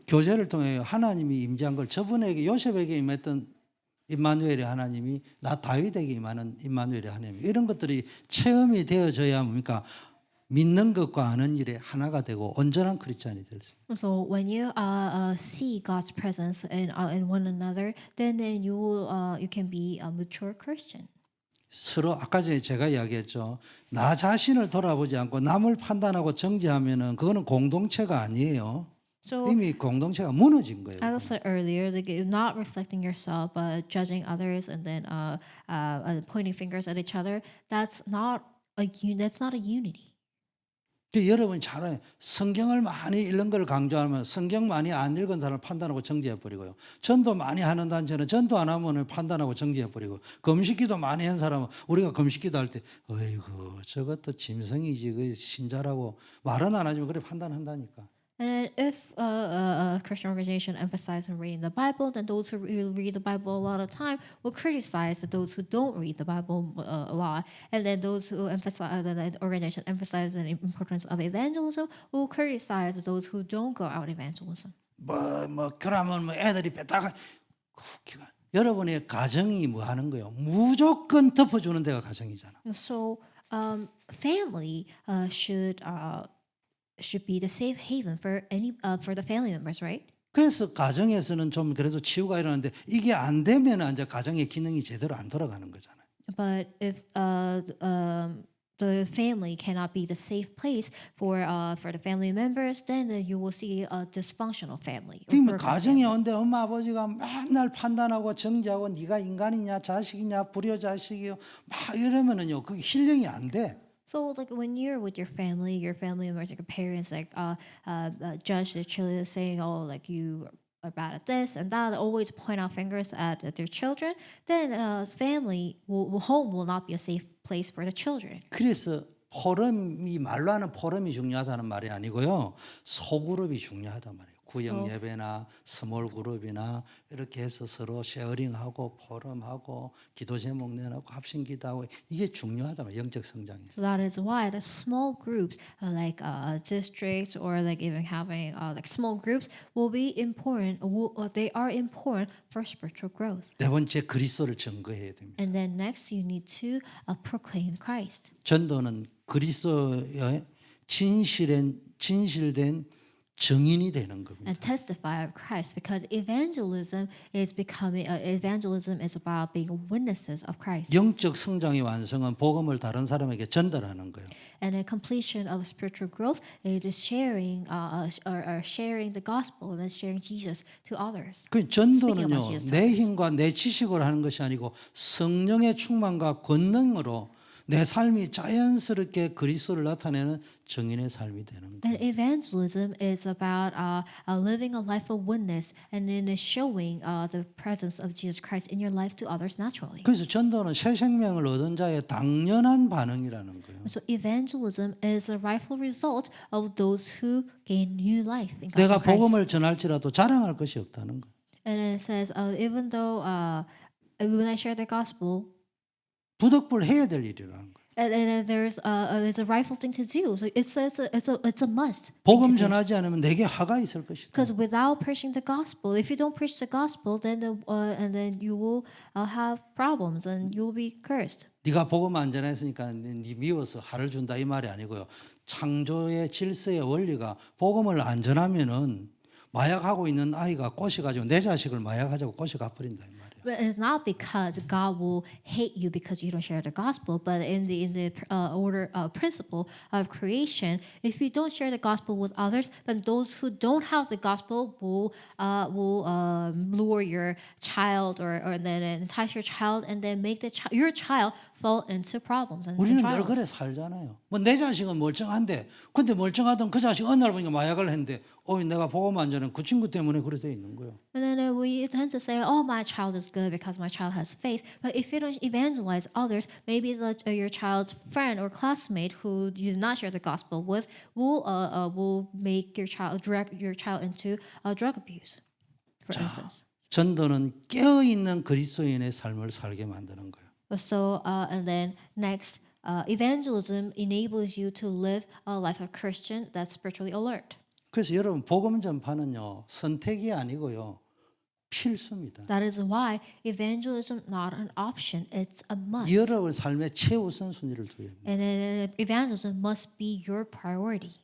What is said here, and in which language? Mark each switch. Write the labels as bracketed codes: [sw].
[ko] 교제를 통해 하나님이 임재한 걸 저분에게 요셉에게 임했던 임마누엘의 하나님이 나 다윗에게 임하는 임마누엘의 하나님 이런 것들이 체험이 되어져야 뭡니까? 믿는 것과 아는 일에 하나가 되고 온전한 크리스찬이 될 수 있습니다. [en] So when you see God's presence in one another, then you can be a mature Christian. [ko] 서로 아까 전에 제가 이야기했죠. 나 자신을 돌아보지 않고 남을 판단하고 정죄하면은 그거는 공동체가 아니에요. [en] So [ko] 이미 공동체가 무너진 거예요. [en] as I said earlier, like you're not reflecting yourself, but judging others and then pointing fingers at each other. That's not a unity. [ko] 여러분 잘 알아요. 성경을 많이 읽는 걸 강조하면 성경 많이 안 읽은 사람을 판단하고 정죄해 버리고요. 전도 많이 하는 단체는 전도 안 하면 판단하고 정죄해 버리고 금식기도 많이 한 사람은 우리가 금식기도 할 때 어이구 저것도 짐승이지 그 신자라고 말은 안 하지만 그래 판단한다니까. [en] And if a Christian organization emphasizes on reading the Bible, then those who read the Bible a lot of time will criticize those who don't read the Bible a lot. And then those who emphasize the organization emphasizes the importance of evangelism will criticize those who don't go out evangelism. [ko] 그러면 애들이 뺐다가 웃기가. 여러분의 가정이 뭐 하는 거예요? 무조건 덮어주는 데가 가정이잖아. [en] So family should be the safe haven for for the family members, right? [ko] 그래서 가정에서는 좀 그래도 치유가 일어나는데 이게 안 되면 이제 가정의 기능이 제대로 안 돌아가는 거잖아요. [en] But if the family cannot be the safe place for the family members, then you will see a dysfunctional family. or [ko] 그러면 [en] broken [ko] 가정에 [en] family. [ko] 온데 엄마 아버지가 맨날 판단하고 정죄하고 네가 인간이냐 자식이냐 불효 자식이요 막 이러면은요 그게 힐링이 안 돼. [en] So like when you're with your family members, like your parents, like judge their children, saying, "Oh, like you are bad at this and that," always point out fingers at their children. Then home will not be a safe place for the children. [ko] 그래서 포럼이 말로 하는 포럼이 중요하다는 말이 아니고요 소그룹이 중요하단 말이에요. 구역 예배나 스몰 그룹이나 이렇게 해서 서로 쉐어링하고 포럼하고 기도 제목 내놓고 합심 기도하고 이게 중요하단 말이에요. 영적 성장에. [en] So that is why the small groups, like districts, or like even having like small groups, will be important. They are important for spiritual growth. [ko] 네 번째 그리스도를 증거해야 됩니다. [en] And then next, you need to proclaim Christ. [ko] 전도는 그리스도의 진실된 증인이 되는 겁니다. [en] And testify of Christ, because evangelism is about being witnesses of Christ. [ko] 영적 성장의 완성은 복음을 다른 사람에게 전달하는 거예요. [en] And the completion of spiritual growth is sharing the gospel and sharing Jesus to others. 그 Speaking [ko] 전도는요 [en] about Jesus [ko] 내 힘과 내 지식으로 하는 것이 아니고 성령의 충만과 권능으로 내 삶이 자연스럽게 그리스도를 나타내는 증인의 삶이 되는 거예요. [en] And evangelism is about living a life of witness and in showing the presence of Jesus Christ in your life to others naturally. [ko] 그래서 전도는 새 생명을 얻은 자의 당연한 반응이라는 거예요. [en] So evangelism is a rightful result of those who gain new life in God. [ko] 내가 복음을 전할지라도 자랑할 것이 없다는 거예요. [en] And it says, even though when I share the gospel, [ko] 부득불 해야 될 일이라는 거예요. [en] and there's a rightful thing to do. So it's a must. [ko] 복음 전하지 않으면 내게 화가 있을 것이다. [en] Because without preaching the gospel, if you don't preach the gospel, then you will have problems and you will be cursed. [ko] 네가 복음 안 전했으니까 네 미워서 화를 준다 이 말이 아니고요. 창조의 질서의 원리가 복음을 안 전하면은 마약하고 있는 아이가 꼬셔가지고 내 자식을 마약하자고 꼬셔가 버린다 이 말이에요. [en] But it's not because God will hate you because you don't share the gospel, but in the order principle of creation, if you don't share the gospel with others, then those who don't have the gospel will lure your child or then entice your child and then make your child fall into problems and [ko] 우리는 늘 [en] trials. [ko] 그래 살잖아요. 뭐 내 자식은 멀쩡한데, 근데 멀쩡하던 그 자식 어느 날 보니까 마약을 했는데, 내가 복음 안 전은 그 친구 때문에 그래 돼 있는 거예요. [en] And then we tend to say, "Oh, my child is good because my child has faith." But if you don't evangelize others, maybe your child's friend or classmate who you did not share the gospel with will make your child drag your child into drug abuse, for instance. [ko] 전도는 깨어 있는 그리스도인의 삶을 살게 만드는 거예요. [en] So and then next, evangelism enables you to live a life of Christian that's spiritually alert. [ko] 그래서 여러분 복음 전파는요 선택이 아니고요 필수입니다. [en] That is why evangelism not an option; it's a must. [ko] 여러분 삶의 최우선 순위를 두어야 합니다. [en] And then evangelism must be your priority.